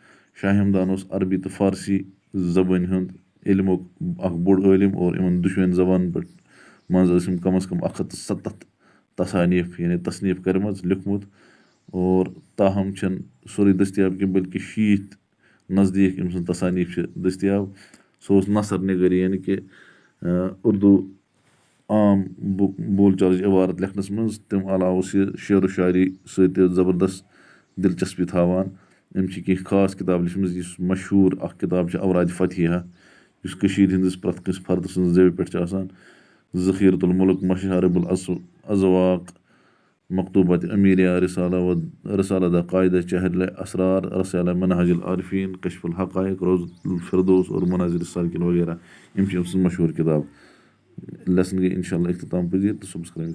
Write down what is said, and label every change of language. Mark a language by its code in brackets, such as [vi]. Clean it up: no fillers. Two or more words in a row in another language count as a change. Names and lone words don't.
[ks] شاہ ہمدان اوس عربی تہٕ فارسی زبٲنۍ ہُنٛد علمُک اکھ بوٚڑ عٲلم اور یِمن دۄشوٕنی زبانن پٮ۪ٹھ منٛز ٲسۍ أمۍ کم از کم 170 تصانیف یعنی تصنیف کٔرمٕژ، لیوٗکھمُت، اور تاہم چھنہٕ سورُے دٔستیاب کینٛہہ بلکہ 60 نزدیٖک أمۍ سٕنٛز تصانیٖف چھِ دٔستیاب. سُہ اوس نثر نِگٲری یعنی کہِ اُردو عام بول چالٕچ عبارت لیکھنَس منٛز. تَمہِ علاوٕ اوس یہِ شعر و شاعری سۭتۍ تہِ زبردست دِلچسپی تھاوان. أمۍ چھِ کینٛہہ خاص کِتاب لیچھمٕژ. یُس مشہوٗر اکھ کِتاب چھِ اورادِ فتحیہ یُس کٔشیٖر ہِنٛدِس پرٛٮ۪تھ کٲنٛسہِ فردٕ سٕنٛز زیوِ پٮ۪ٹھ چھِ آسان. ذخیٖرت المُلک مشارب الازواق مکتوٗبات امیٖریا رسالہ دا قاعدہ چہل اسرار رسالہ منہاج العارفیٖن کشف الحقائق روض الفردوس اور مناظر السالکین وغیرہ. یِم چھِ أمۍ سٕنٛز مشہوٗر کِتاب. لیسن گٔے اِنشاء اللہ اختتام پذیٖر تہٕ صُبحس کَرو